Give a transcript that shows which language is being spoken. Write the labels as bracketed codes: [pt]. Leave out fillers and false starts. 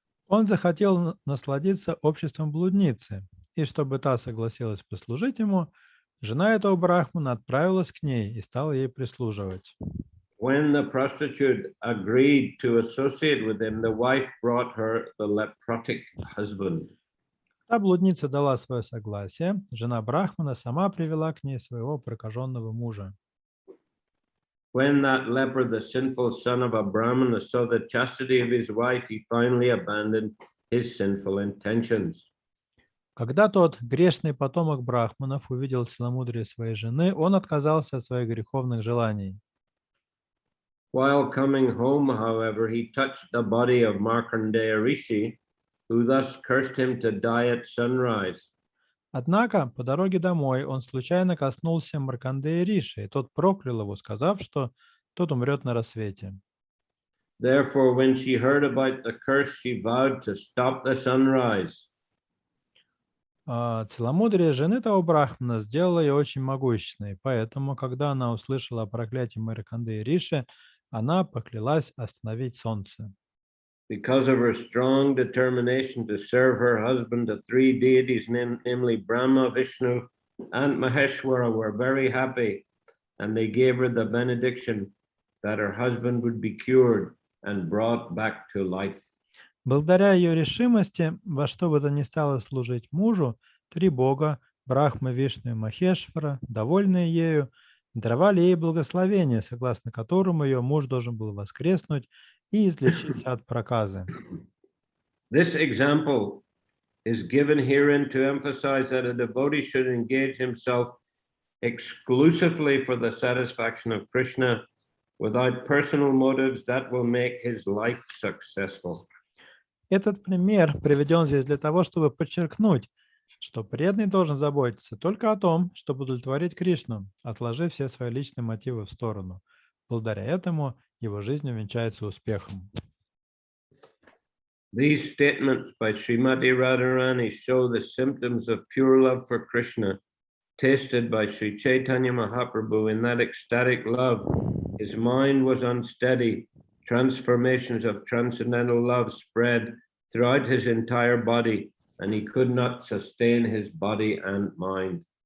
[ru] Он захотел насладиться обществом блудницы, и чтобы та согласилась послужить ему, жена этого брахмана отправилась к ней и стала ей прислуживать. [en] When the prostitute agreed to associate with him, the wife brought her the leprotic husband. [ru] Та блудница дала свое согласие, жена брахмана сама привела к ней своего прокаженного мужа. [en] When that leper, the sinful son of a Brahmana, saw the chastity of his wife, he finally abandoned his sinful intentions. [ru] Когда тот грешный потомок брахманов увидел целомудрие своей жены, он отказался от своих греховных желаний. [en] While coming home, however, he touched the body of Markandeya Rishi, who thus cursed him to die at sunrise. [ru] Однако по дороге домой он случайно коснулся Маркандея Риши, и тот проклял его, сказав, что тот умрет на рассвете. [en] Therefore, when she heard about the curse, she vowed to stop the sunrise. [ru] Целомудрие жены того брахмана сделало ее очень могущественной, поэтому, когда она услышала о проклятии Маркандея Риши, она поклялась остановить солнце. [en] Because of her strong determination to serve her husband, the three deities, namely Brahma, Vishnu, and Maheshwara, were very happy, and they gave her the benediction that her husband would be cured and brought back to life. [ru] Благодаря ее решимости во что бы то ни стало служить мужу, три бога, Брахма, Вишну и Махешвара, довольные ею, даровали ей благословение, согласно которому ее муж должен был воскреснуть и излечиться от проказы. [en] This example is given herein to emphasize that a devotee should engage himself exclusively for the satisfaction of Krishna without personal motives that will make his life successful. [ru] Этот пример приведен здесь для того, чтобы подчеркнуть, что преданный должен заботиться только о том, чтобы удовлетворить Кришну, отложив все свои личные мотивы в сторону. Благодаря этому его жизнь увенчается успехом. [en] These statements by Srimati Radharani show the symptoms of pure love for Krishna, tasted by Shri Chaitanya Mahaprabhu. In that ecstatic love, his mind was unsteady. Transformations of transcendental love spread throughout his entire body, and he could not sustain his body and mind.